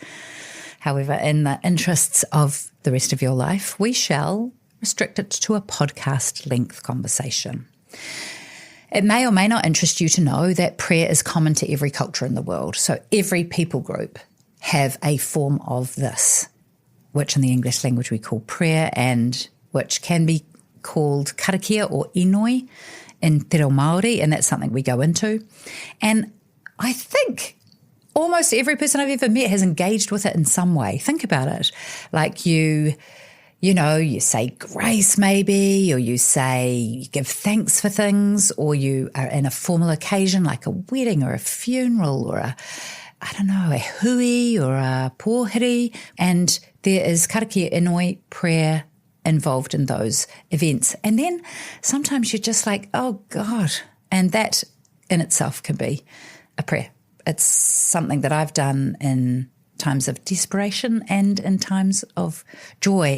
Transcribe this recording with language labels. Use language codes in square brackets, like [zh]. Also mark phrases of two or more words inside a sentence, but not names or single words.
[en] However, in the interests of the rest of your life, we shall restrict it to a podcast-length conversation. It may or may not interest you to know that prayer is common to every culture in the world. So every people group have a form of this, which in the English language we call prayer and which can be called karakia or inoi in [mi] te reo Māori, [en] and that's something we go into. And I think almost every person I've ever met has engaged with it in some way. Think about it. Like you say grace maybe, or you give thanks for things, or you are in a formal occasion like a wedding or a funeral or a hui or a pōhiri, and there is [mi] karakia inoi [en] prayer involved in those events. And then sometimes you're just like, oh God, and that in itself can be a prayer. It's something that I've done in times of desperation and in times of joy.